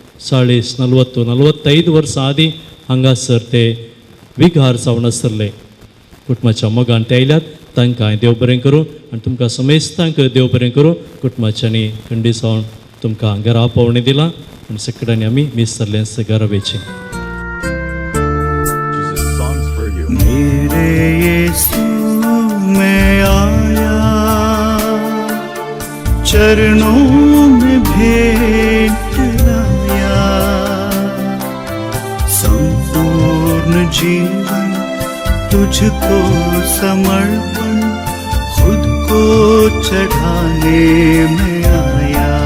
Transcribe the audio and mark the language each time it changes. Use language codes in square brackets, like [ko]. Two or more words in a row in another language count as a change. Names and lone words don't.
[kok] 40-45 वर्सां आदीं हांगासर ते विघार जावन आसले कुटुंबाच्या मोगान ते आयल्यात तांकां हांव देव बरें करूं आनी तुमकां समेस्तांक देव बरें करूं कुटुंबाच्यांनी खंडी जावन तुमकां घरा पावणें दिलां आनी सगळ्यांनी आमी मीस जाल्लें घरा वेचें [hi] मेरे यीशु मैं आया चरणों में भेंट लाया संपूर्ण जीवन तुझको समर्पण खुद को चढ़ाने में आया